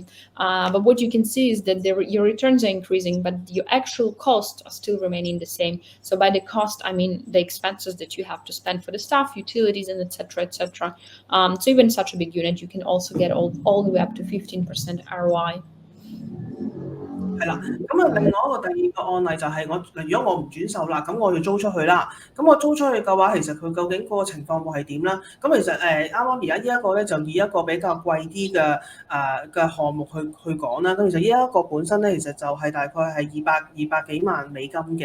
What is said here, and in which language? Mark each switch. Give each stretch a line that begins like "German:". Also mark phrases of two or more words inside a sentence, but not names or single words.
English: But what you can see is that your returns are increasing, but your actual costs are still remaining the same. So by the cost, I mean the expenses that you have to spend for the staff, utilities, and etc., etc. So even such a big unit, you can also get all the way up to 15% ROI.
Cantonese: 係啦，咁啊，另外一個第二個案例就係如果我唔轉售啦，咁我要租出去啦。咁我租出去嘅話，其實佢究竟嗰個情況會係點啦？咁其實啱啱而家呢一個咧，就以一個比較貴啲嘅項目去講啦。咁其實呢一個本身咧，其實就係大概係二百幾萬美金嘅。